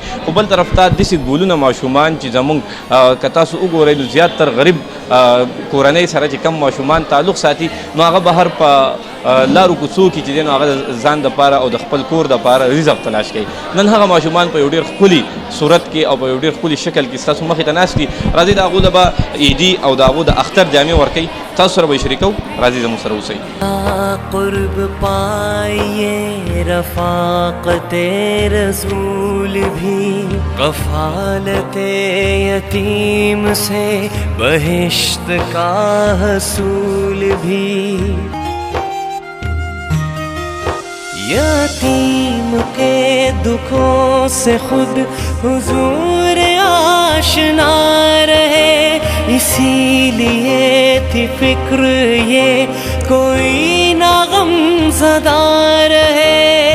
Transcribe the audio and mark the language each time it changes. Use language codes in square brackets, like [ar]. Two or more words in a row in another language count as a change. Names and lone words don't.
[ps] خو بل طرف ته داسې ګولونه ماشومان چې زمونږ که تاسو وګورئ نو زیاتتر غریب کورنۍ سره چې کم ماشومان تعلق ساتي نو هغه بهر په لارو کوڅو کې چې دی نو هغه ځان دپاره او د خپل کور دپاره رزق تلاش کوي. نن هغه ماشومان په یو ډېر ښکلي صورت کې او په یو ډېر ښکلي شکل کې ستاسو مخې ته ناست دي. راځئ د هغو له به عیدي او د هغو د اختر جامې ورکوي، تاسو سره به یې شریکوو. راځئ زموږ سره اوسئ. [ur] قرب پائیے رفاقت رسول بھی، کفالت یتیم سے بہشت کا حصول بھی. یتیم کے دکھوں سے خود حضور آشنا رہے، اسی لیے تھی فکر یہ کوئی نہ غم زدہ رہے.